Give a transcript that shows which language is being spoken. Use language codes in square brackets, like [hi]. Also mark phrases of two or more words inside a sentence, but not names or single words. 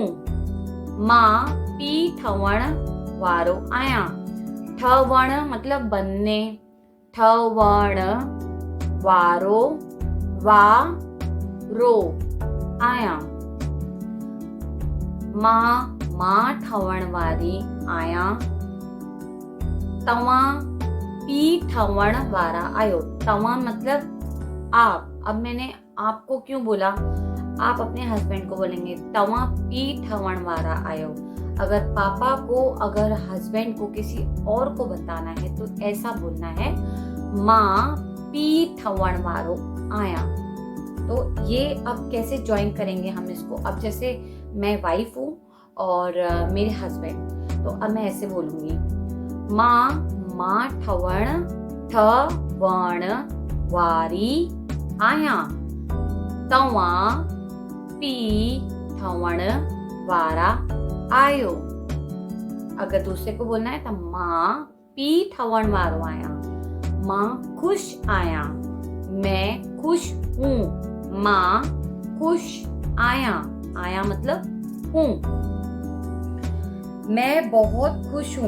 [sd] माँ पी ठवण वारो आया। ठवण [hi] मतलब बनने, [sd] ठवण वारो आया। माँ ठवण वारी आया। तव्हां पी ठवण वारा आयो। [hi] तव्हां मतलब आप। अब मैंने आपको क्यों बोला? आप अपने हस्बैंड को बोलेंगे [sd] तव्हां पी ठवण वारा आयो। [hi] अगर पापा को, अगर हस्बैंड को किसी और को बताना है तो ऐसा बोलना है, [sd] माँ पी ठवण वारो आया। [hi] तो ये अब कैसे ज्वाइन करेंगे हम इसको? अब जैसे मैं वाइफ हूँ और मेरे हस्बैंड, तो अब मैं ऐसे बोलूँगी, [sd] माँ ठवण वारी आया। तव्हां पी ठवण वारा आयो। [hi] अगर दूसरे को बोलना है तो [sd] माँ पी ठवण वारो आया। माँ खुश आया, [hi] मैं खुश हूँ। [sd] माँ खुश आया, आया [hi] मतलब हूँ। मैं बहुत खुश हूँ।